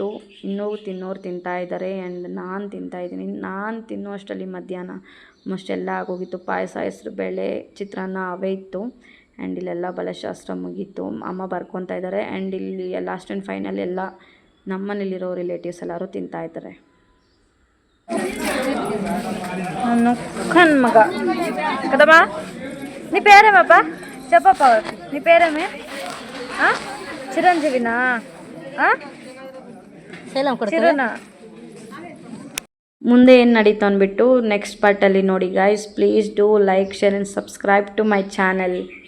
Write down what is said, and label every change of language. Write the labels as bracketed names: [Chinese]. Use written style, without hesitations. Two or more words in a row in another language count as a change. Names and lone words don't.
[Kannada] ಇನ್ನೂ ತಿನ್ನೋರು ತಿಂತಾಯಿದ್ದಾರೆ ಆ್ಯಂಡ್ ನಾನು ತಿಂತಾಯಿದ್ದೀನಿ. ನಾನು ತಿನ್ನೋ ಅಷ್ಟರಲ್ಲಿ ಮಧ್ಯಾಹ್ನ ಆಲ್ಮೋಸ್ಟ್ ಎಲ್ಲ ಆಗೋಗಿತ್ತು. ಪಾಯಸ, ಹೆಸ್ರು ಬೇಳೆ, ಚಿತ್ರಾನ್ನ ಅವೇ ಇತ್ತು. ಆ್ಯಂಡ್ ಇಲ್ಲೆಲ್ಲ ಬಳೆಶಾಸ್ತ್ರ ಮುಗೀತು. ಅಮ್ಮ ಬರ್ಕೊತಾ ಇದ್ದಾರೆ. ಆ್ಯಂಡ್ ಇಲ್ಲಿ [English] last and final [Kannada] ಎಲ್ಲ ನಮ್ಮನೇಲಿರೋ ರಿಲೇಟಿವ್ಸ್ ಎಲ್ಲರೂ ತಿಂತಾಯಿದ್ದಾರೆ. [Telugu] నన్ను మగ కదమ్మా. నీ పేరేమబ్బా చెప్పప్ప. నీ పేరేమే? చిరంజీవినా? చిరునా? [Kannada] ಮುಂದೆ ಏನು ನಡೀತು ಅಂದ್ಬಿಟ್ಟು ನೆಕ್ಸ್ಟ್ ಪಾರ್ಟಲ್ಲಿ ನೋಡಿ ಗೈಸ್. [English] please do like, share and subscribe to my channel.